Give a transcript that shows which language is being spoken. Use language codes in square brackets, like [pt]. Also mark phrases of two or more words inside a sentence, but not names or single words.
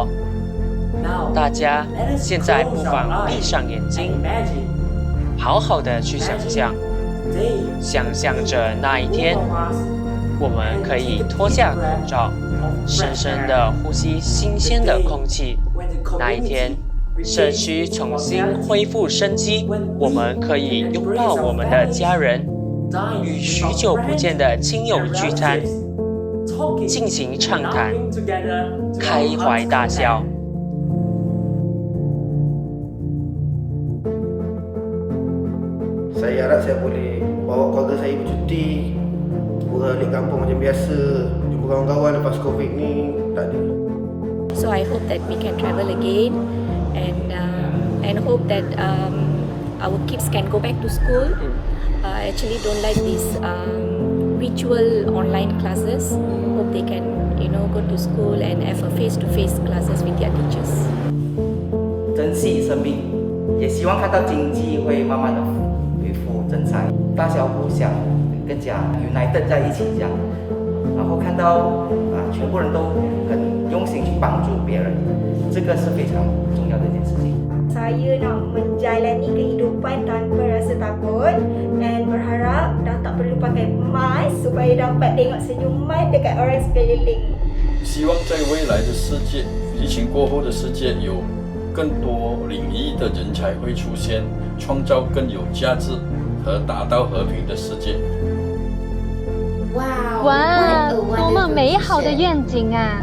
[zh] 大家现在不妨闭上眼睛，好好的去想象着那一天，我们可以脱下口罩，深深的呼吸新鲜的空气。那一天，社区重新恢复生机，我们可以拥抱我们的家人，与许久不见的亲友聚餐，尽情畅谈，开怀大笑。 [ms] Saya harap saya boleh bawa keluarga saya bercuti, balik kampung macam biasa, jumpa kawan-kawan lepas COVID ni, tak ada. [en] So I hope that we can travel again and hope that our kids can go back to school. I actually don't like these virtual online classes. Hope they can, go to school and have a face-to-face classes with their teachers. [zh] 珍惜生命，也希望看到经济会慢慢的恢复正常，大小互相更加 united 在一起这样，然后看到全部人都很用心去帮助别人，这个是非常重要的一件事情。 [ms] Saya nak menjalani kehidupan tanpa rasa takut and berharap dah tak perlu pakai mask supaya dapat tengok senyuman dekat orang sekeliling. [zh] 希望在未来的世界，疫情过后的世界有更多领域的人才会出现，创造更有价值和达到和平的世界。哇，多么美好的愿景啊！